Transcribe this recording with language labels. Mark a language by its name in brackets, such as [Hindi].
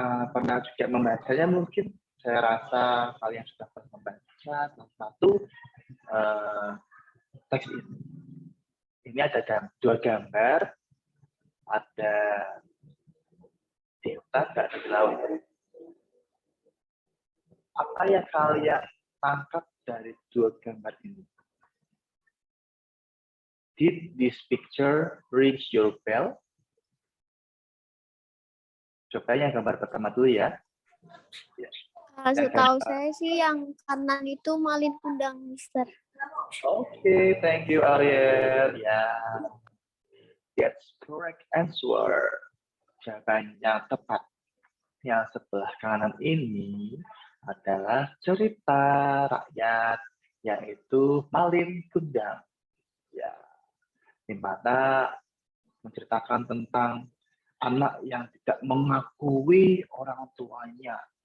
[Indonesian] Pernah juga membacanya mungkin? Saya rasa kalian sudah pernah membaca salah satu teks ini. Ini ada dua gambar, ada di hutan dan di laut. Apa yang kalian tangkap dari dua gambar ini? [English] Did this picture ring your bell? [Indonesian] Coba yang gambar pertama dulu ya. Setahu saya sih yang kanan itu Malin Kundang, Mister. [English] Oke, thank you Ariel. Ya, that's correct answer. [Indonesian] Jawaban yang tepat. Yang sebelah kanan ini adalah cerita rakyat, yaitu Malin Kundang. Ya, di mana menceritakan tentang anak yang tidak mengakui orang tuanya.